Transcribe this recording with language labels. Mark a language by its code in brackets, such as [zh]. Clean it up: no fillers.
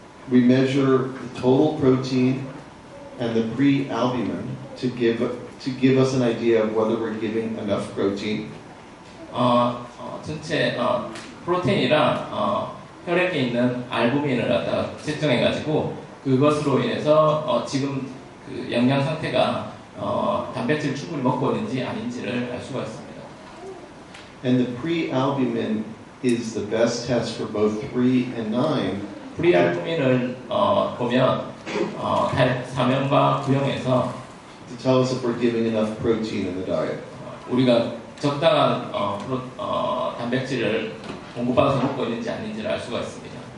[en] We measure the total protein and the pre-albumin to give us an idea of whether we're giving enough protein. [ko] 전체 프로테인이랑 혈액에 있는 알부민을 갖다가 측정해가지고 그것으로 인해서 지금 그 영양 상태가 단백질 충분히 먹고 있는지 아닌지를 알 수가 있습니다. [en] And the pre-albumin is the best test for both 3 and 9. [ko] 프리알부민을 보면 3형과 9형에서 [en] To tell us if we're giving enough protein in the diet. [ko] 우리가 적당한 단백질을 공급받아서 먹고 있는지 아닌지를 알 수가 있습니다.